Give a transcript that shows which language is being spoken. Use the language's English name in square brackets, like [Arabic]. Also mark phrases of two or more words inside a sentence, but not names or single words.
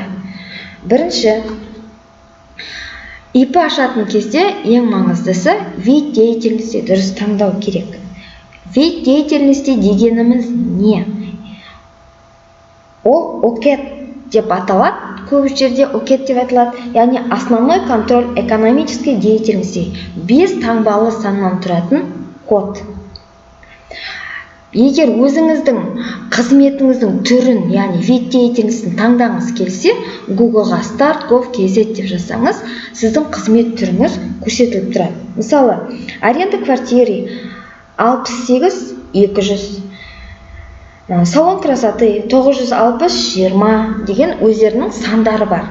[Kazakh] Бірінші, ИП ашатын кезде ең маңыздысы [Russian] вид деятельности [Kazakh] дұрыс таңдау керек. [Russian] Вид деятельности [Kazakh] дегеніміз не? Ол ОКЕТ деп аталады, көп жерде ОКЕТ деп аталады, яғни [Russian] основной контроль экономической деятельности, [Kazakh] 5 таңбалы саннан тұратын код. Егер өзіңіздің қызметіңіздің түрін, яғни [Russian] вид деятельностін [Kazakh] таңдаңыз келсе, Google-ға start.gov.kz деп жасаңыз, сіздің қызмет түріңіз көрсетіліп тұрады. Мысалы, [Russian] аренда квартиры [Kazakh] 68-200, [Russian] салон красоты [Kazakh] 960-20 деген өздерінің сандары бар.